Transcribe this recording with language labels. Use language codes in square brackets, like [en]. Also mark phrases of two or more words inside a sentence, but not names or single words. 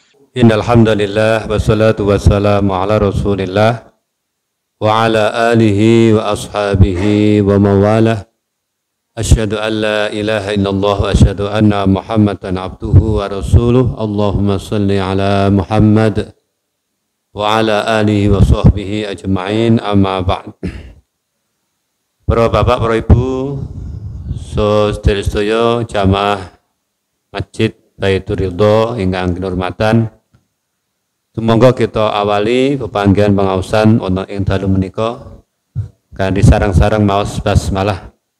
[ar] إن الحمد لله والصلاة والسلام على رسول الله وعلى آله وأصحابه ومن والاه. أشهد أن لا إله إلا الله وأشهد أن محمدا عبده ورسوله. اللهم صل على محمد وعلى آله وصحبه أجمعين، أما بعد. [jv] Para bapak, para ibu, sedherek jamaah Masjid Baitur Ridho ingkang kinurmatan, sumangga kita awali pepanggihan pangausan wonten ing dalu menika kanthi sareng-sareng maos basmalah.